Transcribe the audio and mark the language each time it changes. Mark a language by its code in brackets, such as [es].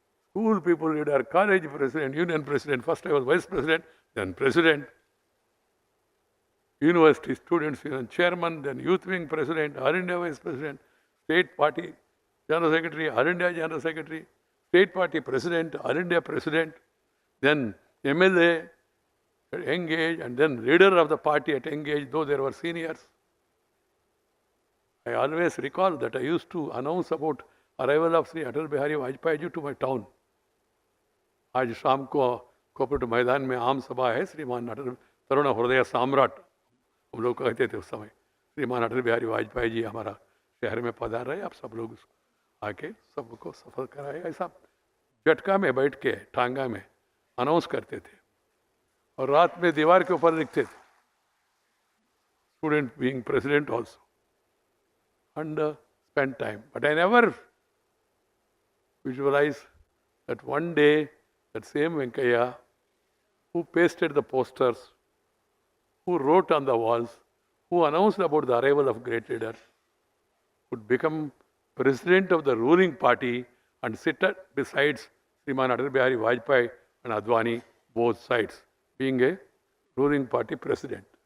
[en] School people leader, college president, union president, first I was vice president, then president, university students union chairman, then youth wing president, All India vice president, state party general secretary, All India general secretary, state party president, All India president, then MLA at young age, and then leader of the party at young age, though there were seniors. I always recall that I used to announce about arrival of Sri Atal Bihari Vajpayee ji to my town. [hi] आज शाम को cooperative मैदान में आम सभा है, श्रीमान अटल तरुण हृदय सम्राट हम लोग कहते थे उस समय, श्रीमान अटल बिहारी वाजपेयी जी हमारा शहर में पधार रहे, आप सब लोग आके सबको सफल कराए. ऐसा झटका में बैठ के टांगा में अनाउंस करते थे और रात में दीवार के ऊपर लिखते थे, [en] Student being president also, and spend time. But I never visualized that one day that same Venkaiah who pasted the posters, who wrote on the walls, who announced about the arrival of great leader, would become president of the ruling party and sit beside Sriman Atal Bihari Vajpayee and Advani, both sides, being a ruling party president.